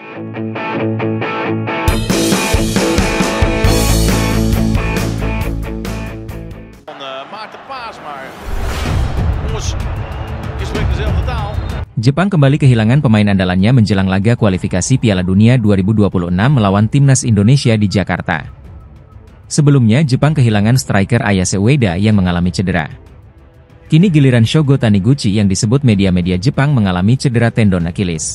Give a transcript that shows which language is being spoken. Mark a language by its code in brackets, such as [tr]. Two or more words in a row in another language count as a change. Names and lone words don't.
[nl] Maakt de paas maar. Jongens, je spreekt dezelfde taal. [id] Jepang kembali kehilangan pemain andalannya menjelang laga kualifikasi Piala Dunia 2026 melawan Timnas Indonesia di Jakarta. Sebelumnya, Jepang kehilangan striker Ayase Ueda yang mengalami cedera. Kini giliran Shogo Taniguchi yang disebut media-media Jepang mengalami cedera tendon Achilles.